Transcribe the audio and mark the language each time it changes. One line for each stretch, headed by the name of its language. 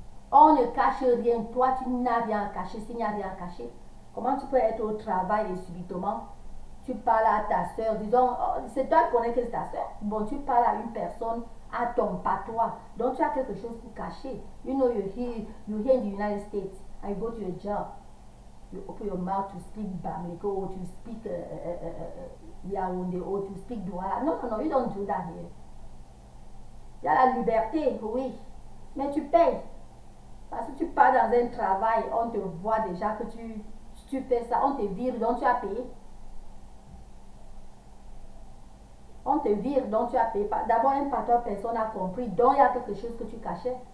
French: On ne cache rien. Toi, tu n'as rien à cacher s'il n'y a rien à cacher. Comment tu peux être au travail et subitement, tu parles à ta soeur, disons, oh, c'est toi qui connais que c'est ta soeur. Bon, tu parles à une personne, à ton patois. Donc, tu as quelque chose pour cacher.
English: You know, you're here in the United States and you go to your job. You open your mouth to speak Bamileke or to speak Yaoundé or to speak Douala.
French: Non, non, non,
English: you don't do that here.
French: Il y a la liberté, oui, mais tu payes. Parce que tu pars dans un travail, on te voit déjà que tu fais ça, on te vire, donc tu as payé. On te vire, donc tu as payé. D'abord, un patron, personne n'a compris, donc il y a quelque chose que tu cachais.